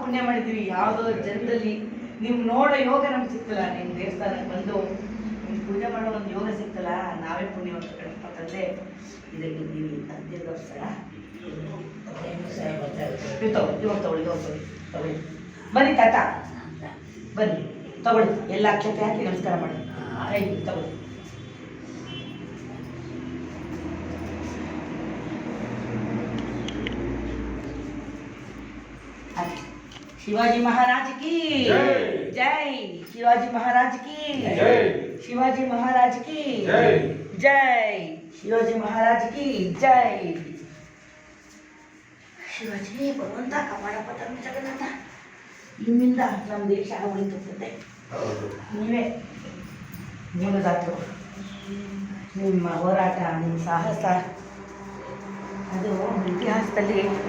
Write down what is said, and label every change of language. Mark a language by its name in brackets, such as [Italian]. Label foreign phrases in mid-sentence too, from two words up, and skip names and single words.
[Kannada] ನಾವು ಪುಣ್ಯ ಮಾಡಿದ್ದೀವಿ, ಯಾವುದೋ ಜನರಲ್ಲಿ ನೀವು ನೋಡೋ ಯೋಗ ನಮ್ಗೆ ಸಿಕ್ತಲ್ಲ, ನಿಮ್ಮ ದೇವಸ್ಥಾನಕ್ಕೆ ಬಂದು ನಿಮ್ಗೆ ಪೂಜೆ ಮಾಡೋ ಒಂದು ಯೋಗ ಸಿಕ್ತಲ್ಲ, ನಾವೇ ಪುಣ್ಯವಂತ ಗಣಪ ತಂದೆ. ಇದಕ್ಕೆ ನೀವು ದೀರ್ಘಸ್ಥಳ ತಗೊಳ್ಳಿ. ಬನ್ನಿ ತಾತ, ಬನ್ನಿ ತಗೊಳ್ಳಿ. ಎಲ್ಲ ಅಕ್ಷತೆ ಹಾಕಿ ನಮಸ್ಕಾರ ಮಾಡಿ. ತಗೊಳ್ಳಿ. [Hindi] शिवाजी महाराज की जय। शिवाजी महाराज की जय। शिवाजी महाराज की जय। जय। शिवाजी महाराज की जय। [Kannada] ಶಿವಾಜಿ ಭಗವಂತ ಕಾಪಾಡಪ್ಪ ತಮ್ಮ ಜಗನ್ನಾಥ. ನಿಮ್ಮಿಂದ ನಮ್ಮ ದೇಶ ಉಳಿತುತ್ತದೆ. ನೀವೇ ಮೂಲದಾತರು. ನಿಮ್ಮ ಹೋರಾಟ, ನಿಮ್ಮ ಸಾಹಸ ಅದು ಇತಿಹಾಸದಲ್ಲಿ